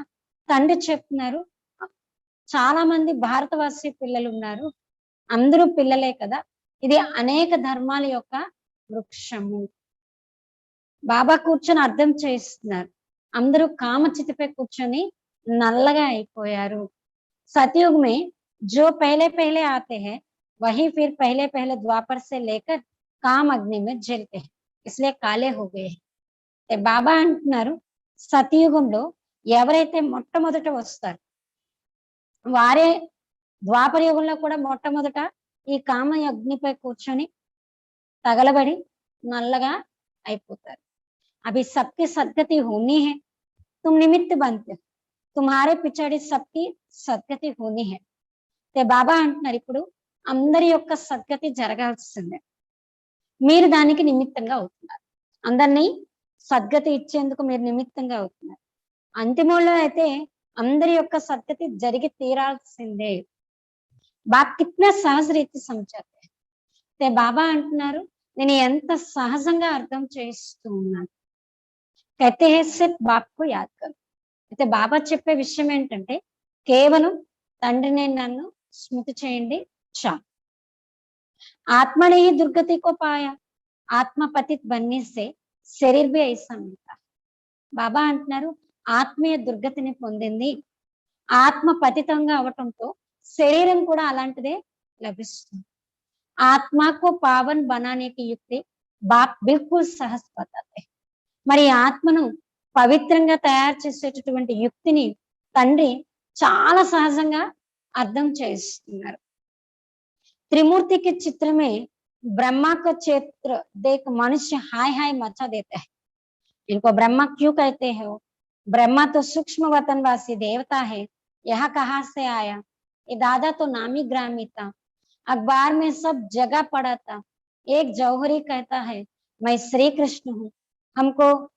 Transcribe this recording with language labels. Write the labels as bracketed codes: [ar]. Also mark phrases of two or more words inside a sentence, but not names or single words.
[te] తండ్రి చెప్తున్నారు చాలా మంది భారతవాసి పిల్లలు ఉన్నారు, అందరూ పిల్లలే కదా, ఇది అనేక ధర్మాల యొక్క వృక్షము. బాబా కూర్చొని అర్థం చేస్తున్నారు అందరూ కామచితిపై కూర్చొని నల్లగా అయిపోయారు. [hi] सतयुग में जो पहले पहले आते हैं वही फिर पहले पहले द्वापर से लेकर काम अग्नि में जलते हैं, इसलिए काले हो गए हैं. [te] బాబా అంటున్నారు సతయుగంలో ఎవరైతే మొట్టమొదట వస్తారు వారే ద్వాపర యుగంలో కూడా మొట్టమొదట ఈ కామ అగ్నిపై కూర్చొని తగలబడి నల్లగా అయిపోతారు. [hi] అవి सबकी सदगति होनी है, तुम निमित्त बनते, तुम्हारे पिछाడి सबकी सदगति होनी है. [te] బాబా అంటున్నారు ఇప్పుడు అందరి యొక్క సద్గతి జరగాల్సిందే, మీరు దానికి నిమిత్తంగా అవుతున్నారు. అందరినీ సద్గతి ఇచ్చేందుకు మీరు నిమిత్తంగా అవుతున్నారు. అంతిమంలో అయితే అందరి యొక్క సద్గతి జరిగి తీరాల్సిందే. [hi] बाप कितना सहज रीति समझाते हैं [te] అయితే బాబా అంటున్నారు నేను ఎంత సహజంగా అర్థం చేస్తూ ఉన్నాను [hi] कहते हैं सिर्फ बाप को याद करो [te] అయితే బాబా చెప్పే విషయం ఏంటంటే కేవలం తండ్రిని నన్ను స్మృతి చేయండి చాలు [hi] आत्मा ने ही दुर्गति को पाया आत्मा पतित बनने से शरीर भी ऐसा मिलता [te] బాబా అంటున్నారు ఆత్మీయ దుర్గతిని పొందింది ఆత్మ పతితంగా అవటంతో శరీరం కూడా అలాంటిదే లభిస్తుంది [hi] आत्मा को पावन बनाने की युक्ति बाप बिल्कुल सहज बताते [te] మరి ఆత్మను పవిత్రంగా తయారు చేసేటటువంటి యుక్తిని తండ్రి చాలా సహజంగా అర్థం చేస్తున్నారు [hi] त्रिमूर्ति के चित्र में ब्रह्मा का चित्र देख मनुष्य हाय हाय मचा देता है इनको ब्रह्मा क्यों कहते हैं ब्रह्मा तो सूक्ष्म वतनवासी देवता है यह कहाँ से आया ये दादा तो नामी ग्रामी था अखबार में सब जगह पड़ा था एक जौहरी कहता है मैं श्री कृष्ण हूँ हमको